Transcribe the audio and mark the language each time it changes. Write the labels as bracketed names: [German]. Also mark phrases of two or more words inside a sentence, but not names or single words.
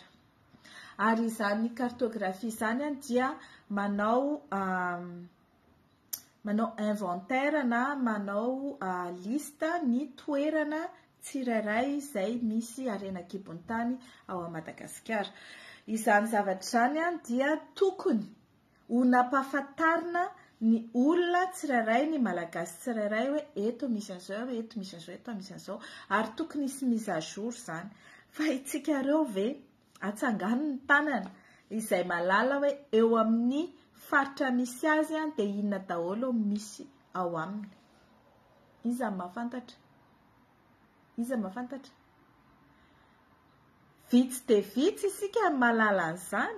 [Malagasy] Ary izany cartographie izany dia manao inventaire na manao liste ny toerana tsirairay izay misy harena kibon'ny tany ao Madagasikara. Izany zavatra izany dia tokony ho nampahafantarina ny olona tsirairay ny malagasy tsirairay hoe eto misy an'izao, eto misy an'izao, eto misy an'izao ary tokony misy [French] mise à jour [Malagasy] zany. Fa itsika ireo ve atsangano ny tanana izay malala hoe eo amin'ny faritra misy azy dia inona daholo misy ao aminy. Iza mahafantatra? Iza mahafantatra? Vitsy dia vitsy isika malala an'izany.